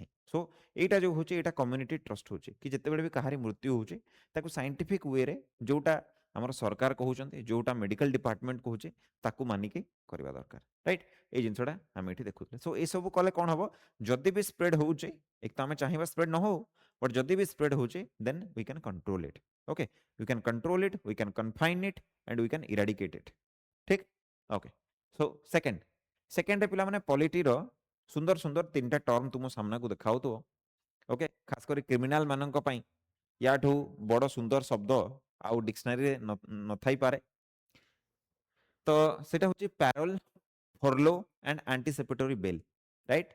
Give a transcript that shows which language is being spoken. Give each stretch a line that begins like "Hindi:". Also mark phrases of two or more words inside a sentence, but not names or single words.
Odia: ସୋ এইটা ଯେଉଁ ହେଉଛି ଏଇଟା
English: community trust
Odia: ହେଉଛି କି ଯେତେବେଳେ ବି କାହାରି ମୃତ୍ୟୁ ହେଉଛି ତାକୁ
English: scientific wayre
Odia: ଯେଉଁଟା ଆମର ସରକାର କହୁଛନ୍ତି, ଯେଉଁଟା
English: medical department
Odia: କହୁଛି ତାକୁ ମାନିକି କରିବା ଦରକାର, ରାଇଟ୍? ଏଇ ଜିନିଷଟା ଆମେ ଏଠି ଦେଖୁଥିଲେ। ସୋ ଏସବୁ କଲେ କ'ଣ ହେବ, ଯଦି ବି ସ୍ପ୍ରେଡ୍ ହେଉଛି, ଏକ ତ ଆମେ ଚାହିଁବା ସ୍ପ୍ରେଡ୍ ନ ହେଉ, ବଟ୍ ଯଦି ବି ସ୍ପ୍ରେଡ୍ ହେଉଛି
English: then we can control it.
Odia: ଓକେ,
English: we can control it, we can confine it and we can eradicate it.
Odia: ଠିକ୍? ଓକେ। ସୋ ସେକେଣ୍ଡ पिलाମାନେ ପଲିଟିର ସୁନ୍ଦର ସୁନ୍ଦର 3ଟା ଟର୍ମ ତୁମ ସାମ୍ନାକୁ ଦେଖାଉଥିବ। ଓକେ, ଖାସ କରି କ୍ରିମିନାଲ ମାନଙ୍କ ପାଇଁ ୟାଠୁ ବଡ଼ ସୁନ୍ଦର ଶବ୍ଦ ଆଉ ଡିକ୍ସନାରୀରେ ନଥାଇପାରେ। ତ ସେଟା ହେଉଛି
English: parole, furlough and anticipatory bail,
Odia: ରାଇଟ୍?